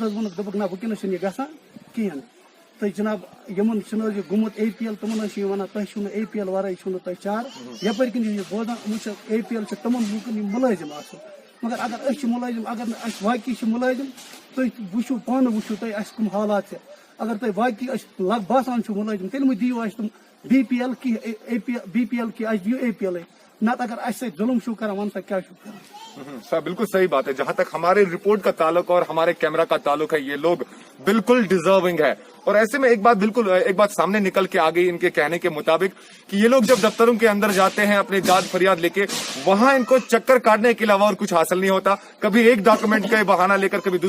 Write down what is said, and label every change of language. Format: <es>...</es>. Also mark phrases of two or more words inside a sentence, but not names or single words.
<ks>حظ ووٚنُکھ دوٚپُکھ نہ ؤنکیٚنس چھُنہٕ یہِ گژھان کِہیٖنۍ تہٕ جناب یِمن چھُنہٕ حظ یہِ گوٚمُت اے پی ایل تِمن حظ چھِ یہِ وَنان تۄہہِ چھُو نہٕ اے پی ایل ورٲے چھُو نہٕ تۄہہِ چارٕ یپٲرۍ کِنۍ چھِ یہِ بوزان یِمن چھِ اے پی ایل چھِ تِمن لوٗکن یِم مُلٲزِم آسان مگر اگر أسۍ چھِ مُلٲزِم اگر نہٕ اَسہِ واقعی چھِ مُلٲزِم تُہۍ وٕچھِو پانہٕ وٕچھِو تُہۍ اَسہِ کٕم حالات چھِ اگر تۄہہِ واقعی أسۍ باسان چھُو مُلٲزِم تیٚلہِ مہٕ دِیِو اَسہِ تِم بی پی ایل کینٛہہ بی پی ایل کینٛہہ اَسہِ دِیِو اے پی ایلٕے نتہٕ اگر اَسہِ سۭتۍ ظُلم چھُو کران وَن سا کیٛاہ چھُو کران</ks> <ur>سر بالکل صحیح بات ہے جہاں تک ہمارے رپورٹ کا تعلق اور ہمارے کیمرہ کا تعلق ہے یہ لوگ بالکل ڈیزرونگ ہے اور ایسے میں ایک بات سامنے نکل کے آ گئی ان کے کہنے کے مطابق کہ یہ لوگ جب دفتروں کے اندر جاتے ہیں اپنی داد فریاد لے کے وہاں ان کو چکر کاٹنے کے علاوہ اور کچھ حاصل نہیں ہوتا کبھی ایک ڈاکومنٹ کا بہانہ لے کر کبھی</ur>